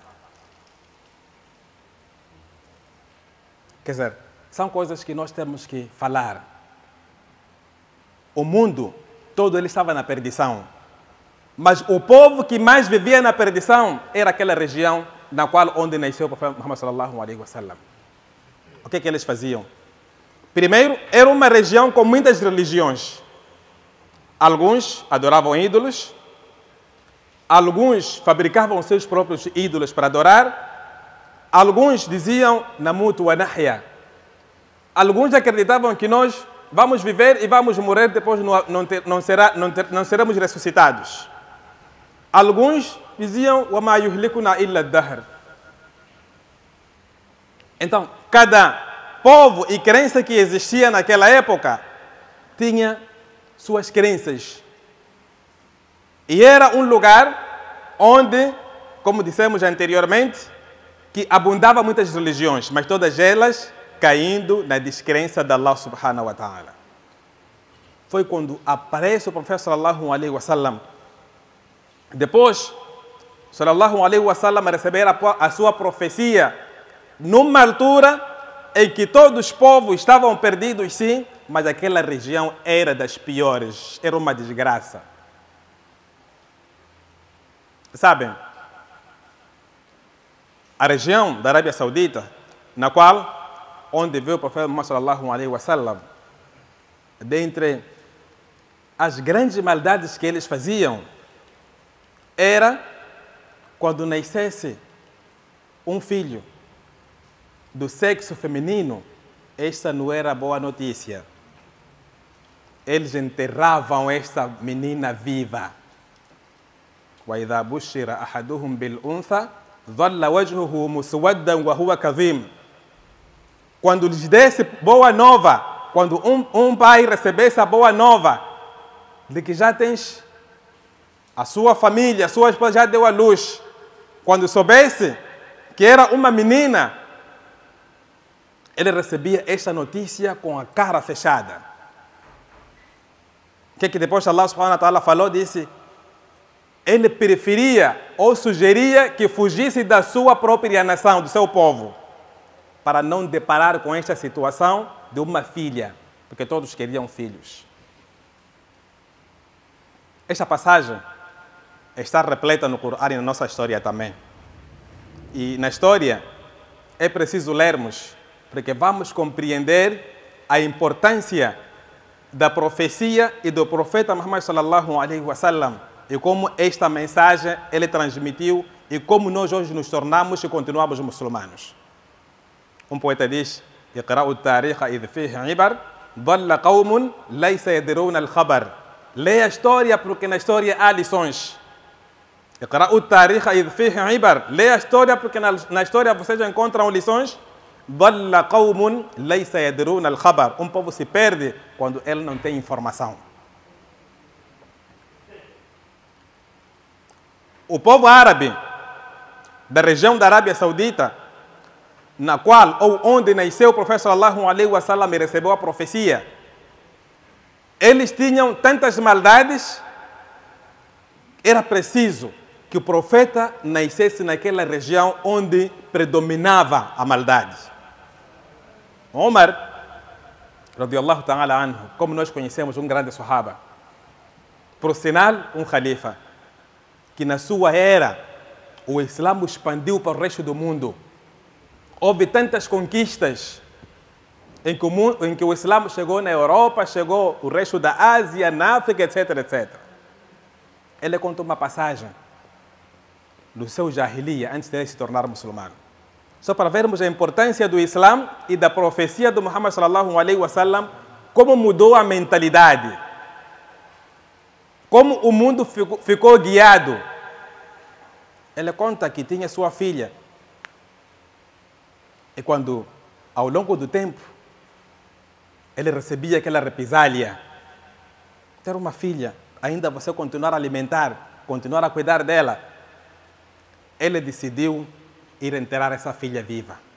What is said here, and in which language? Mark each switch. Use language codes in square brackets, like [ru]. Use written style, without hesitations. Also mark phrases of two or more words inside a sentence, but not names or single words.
[pt] Quer dizer, são coisas que nós temos que falar. O mundo todo ele estava na perdição. Mas o povo que mais vivia na perdição era aquela região onde nasceu o profeta Muhammad [ar] صلى الله عليه وسلم. [pt] O que eles faziam? Primeiro, era uma região com muitas religiões. Alguns adoravam ídolos. Alguns fabricavam seus próprios ídolos para adorar. Alguns diziam [ar] نموت ونحيا. [pt] Alguns acreditavam que nós vamos viver e vamos morrer, depois não seremos ressuscitados. Alguns diziam [ar] وما يهلكنا إلا الدهر. [pt] Então, cada povo e crença que existia naquela época tinha suas crenças. E era um lugar onde, como dissemos anteriormente, que abundava muitas religiões, mas todas elas caindo na descrença de [ar] الله سبحانه وتعالى. [pt] Foi quando aparece o profeta [ar] صلى الله عليه وسلم. [pt] Depois, [ar] صلى الله عليه وسلم [pt] receber a sua profecia numa altura em que todos os povos estavam perdidos, sim, mas aquela região era das piores, era uma desgraça. Sabem, a região da Arábia Saudita, onde veio o profeta Muhammad [ar] صلى الله عليه وسلم, [pt] dentre as grandes maldades que eles faziam era quando nascesse um filho do sexo feminino, esta não era boa notícia. Eles enterravam esta menina viva. [ar] وَإِذَا بُشِّرَ أَحَدُهُمْ بِالْأُنْثَى ظَلَّ وَجْهُهُ مُسْوَدًّا وَهُوَ كَظِيمٌ. [pt] Quando lhes desse boa nova, quando um pai recebesse a boa nova de que já tens a sua família, a sua esposa já deu à luz, quando soubesse que era uma menina, ele recebia esta notícia com a cara fechada. O que depois [ar] الله سبحانه وتعالى [pt] falou, disse, ele preferia ou sugeria que fugisse da sua própria nação, do seu povo, para não deparar com esta situação de uma filha, porque todos queriam filhos. Esta passagem está repleta no Corão e na nossa história também. E na história é preciso lermos, porque vamos compreender a importância da profecia e do profeta Muhammad [ar] صلى الله عليه وسلم [pt] e como esta mensagem ele transmitiu e como nós hoje nos tornamos e continuamos muçulmanos. Um poeta diz: [ar] "اقرؤوا التاريخ إذ فيه عبر، ضل قوم ليس يدرون الخبر." [pt] Leia a história porque na história há lições. [ar] اقرؤوا التاريخ إذ فيه عبر. [pt] Leia a história porque na história vocês encontram lições. [ar] ضل قوم ليس يدرون الخبر. [pt] Um povo se perde quando ele não tem informação. O povo árabe da região da Arábia Saudita, na qual ou onde nasceu o profeta [ar] صلى الله عليه وسلم [pt] e recebeu a profecia, eles tinham tantas maldades, era preciso que o profeta nascesse naquela região onde predominava a maldade. Omar, [ar] رضي الله تعالى عنه, [pt] como nós conhecemos, um grande sahaba, por sinal, um khalifa, que na sua era o Islã expandiu para o resto do mundo. Houve tantas conquistas em que o Islã chegou na Europa, chegou o resto da Ásia, na África, etc, etc. Ele conta uma passagem do seu Jahiliya, antes de ele se tornar muçulmano. Só para vermos a importância do Islã e da profecia do Muhammad [ar] صلى الله عليه وسلم, [pt] como mudou a mentalidade, como o mundo ficou guiado. Ele conta que tinha sua filha. E quando, ao longo do tempo, ele recebia aquela represália, ter uma filha, ainda você continuar a alimentar, continuar a cuidar dela, ele decidiu ir enterrar essa filha viva.